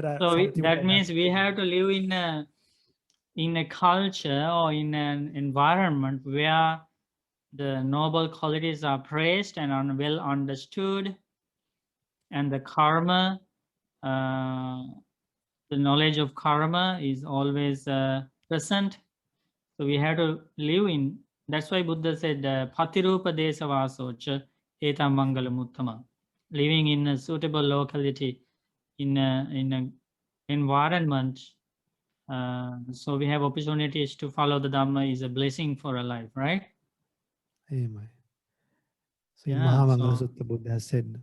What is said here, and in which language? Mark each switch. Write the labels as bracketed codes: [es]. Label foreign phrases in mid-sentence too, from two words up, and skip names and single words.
[en] that means we have to live in a culture or in an environment where the noble qualities are praised and are well understood, and the karma, the knowledge of karma is always present. So we have to live in. That's why Buddha said, [pi] "Patirupa desavasocha etam mangalam uttama." [en] Living in a suitable locality, in an environment, so we have opportunities to follow the Dhamma is a blessing for our life, right? Amen. So in Mahamangala Sutta, Buddha has said,